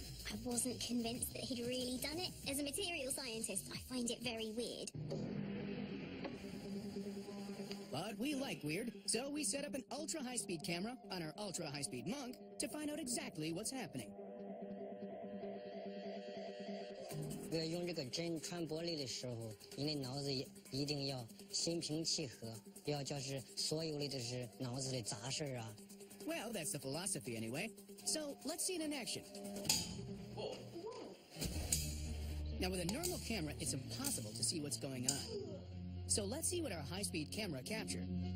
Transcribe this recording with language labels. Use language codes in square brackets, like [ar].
[en] I wasn't convinced that he'd really done it. As a material scientist, I find it very weird. But we like weird, so we set up an ultra-high-speed camera on our ultra-high-speed monk to find out exactly what's happening. [zh] 用这个针穿玻璃的时候，你的脑子一定要心平气和，不要就是所有的就是脑子里杂事啊。 [en] Well, that's the philosophy anyway. So let's see it in action. Now, with a normal camera, it's impossible to see what's going on. So let's see what our high-speed camera captured.